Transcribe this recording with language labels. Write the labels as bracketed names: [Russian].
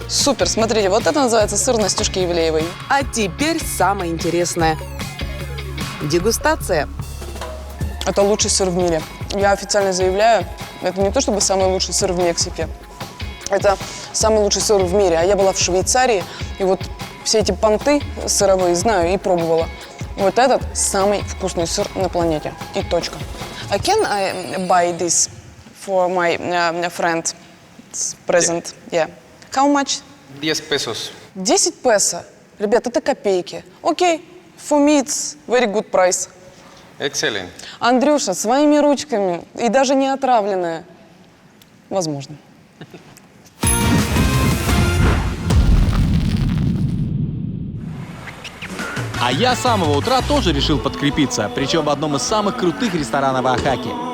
[Russian] Супер, смотрите, вот это называется сыр Настюшки Ивлеевой. А теперь самое интересное. Дегустация. Это лучший сыр в мире. Я официально заявляю, это не то чтобы самый лучший сыр в Мексике. Это самый лучший сыр в мире. А я была в Швейцарии, и вот все эти понты сыровые знаю и пробовала. Вот этот самый вкусный сыр на планете. И точка. [English] Can I buy this for my friend present? Yeah. How much? 10 pesos. [Russian] 10 песо. Ребят, это копейки. Окей. [English] For me it's very good price. [Spanish] Excelente. [Russian] Андрюша, своими ручками. И даже не отравленная. Возможно. А я с самого утра тоже решил подкрепиться, причем в одном из самых крутых ресторанов Оахаки.